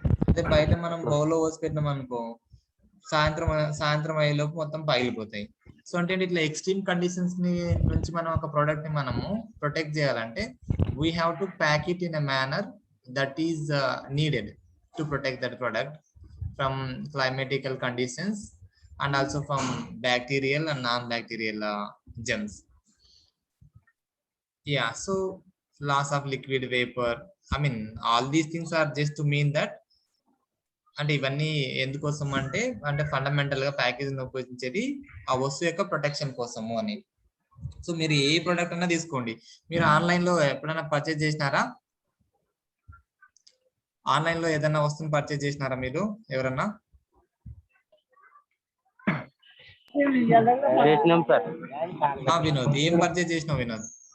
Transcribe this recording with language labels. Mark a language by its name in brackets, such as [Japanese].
[Telugu] అదే బయట మనం బౌల్లో పోసి పెట్టినాం అనుకో, సాయంత్రం అయ్యేలోపు మొత్తం పగిలిపోతాయి. సో అంటే ఇట్లా ఎక్స్ట్రీమ్ కండిషన్స్ నుంచి మనం ఒక ప్రోడక్ట్ ని మనము ప్రొటెక్ట్ చేయాలంటే [English] We have to pack it in a manner that is needed. to protect that product from climatical conditions and also from bacterial and non-bacterial germs. Yeah, so loss of liquid vapor, I mean all these things are just to mean that, [Telugu] అంటే ఇవన్నీ ఎందుకోసం అంటే fundamental గా packaging ఉపయోగించేది ఆ వస్తువు యొక్క protection కోసము అని. సో మీరు ఏ ప్రోడక్ట్ అన్నా తీసుకోండి, మీరు ఆన్లైన్ లో ఎప్పుడైనా పర్చేజ్ చేసినారా? ఆన్లైన్ లో ఏదైనా వస్తువుని పర్చేజ్ చేసినారా మీరు ఎవరన్నా? చేసినాం సార్. వినోద్, ఏం పర్చేజ్ చేసినావు వినోద్?